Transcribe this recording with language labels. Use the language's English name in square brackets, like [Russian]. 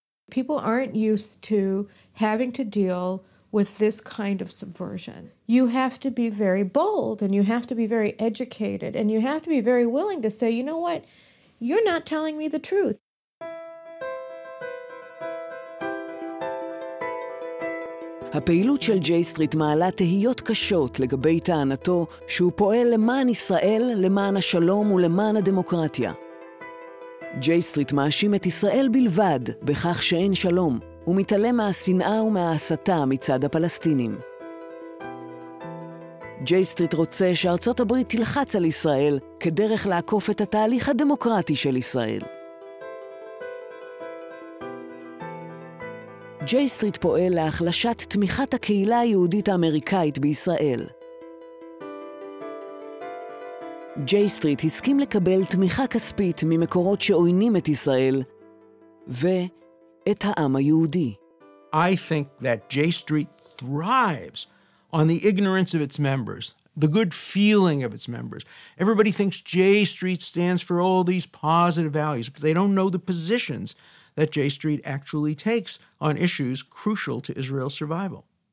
[English] People aren't used to having to deal with this kind of subversion. You have to be very bold and you have to be very educated and you have to be very willing to say, you know what, you're not telling me the truth. [Hebrew] הפעילות של ג'יי-סטריט מעלה תהיות קשות לגבי טענתו שהוא פועל למען ישראל, למען השלום ולמען הדמוקרטיה. ג'יי-סטריט מאשים את ישראל בלבד בכך שאין שלום, ומתעלם מהשנאה ומההסתה מצד הפלסטינים. ג'יי-סטריט רוצה שארצות הברית תלחץ על ישראל כדרך לעקוף את התהליך הדמוקרטי של ישראל. ג'יי-סטריט פועל להחלשת תמיכת הקהילה היהודית האמריקאית בישראל. ג'יי-סטריט הסכים לקבל תמיכה כספית ממקורות שעוינים את ישראל ואת העם היהודי. [English] I think that J-Street thrives on the ignorance of its members, the good feeling of its members. Everybody thinks J-Street stands for all these positive values, but they don't know the positions that J-Street actually takes on issues crucial to Israel's survival.